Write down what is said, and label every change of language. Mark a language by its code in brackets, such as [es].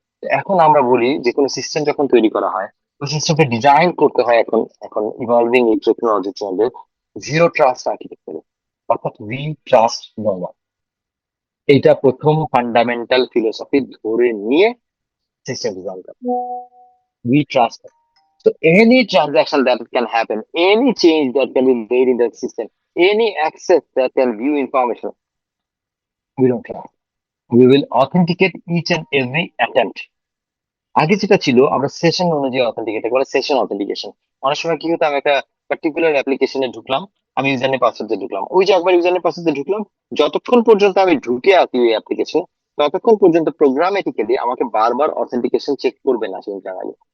[bn] তো এখন আমরা বলি যে কোনো সিস্টেম যখন তৈরি করা হয়, ওই সিস্টেমকে ডিজাইন করতে হয় এখন এখন ইভলভিং এই টেকনোলজির মধ্যে জিরো ট্রাস্ট আর্কিটেকচারে, অর্থাৎ [en] We trust no one. [bn] এইটা প্রথম ফান্ডামেন্টাল ফিলোসফি ধরে নিয়ে সিস্টেম ডিজাইন করা, [en] We trust. So any transaction that can happen, any change that can be made in the system, any access that can view information, we don't trust. We will authenticate each and every attempt. [bn] আগে যেটা ছিল আমরা session অনুযায়ী authenticate বলে session authentication. অনেক সময় কি হতো, আমি একটা পার্টিকুলার অ্যাপ্লিকেশনে ঢুকলাম, আমি ইউজার নেম পাসওয়ার্ড দিয়ে ঢুকলাম, ওই যে একবার ইউজার নেম পাসওয়ার্ড দিয়ে ঢুকলাম, যতক্ষণ পর্যন্ত আমি ঢুকে আছি ওই অ্যাপ্লিকেশন, ততক্ষণ পর্যন্ত প্রোগ্রামেটিক্যালি আমাকে বারবার অথেন্টিকেশন চেক করবে না সেই ইন্টারনালি।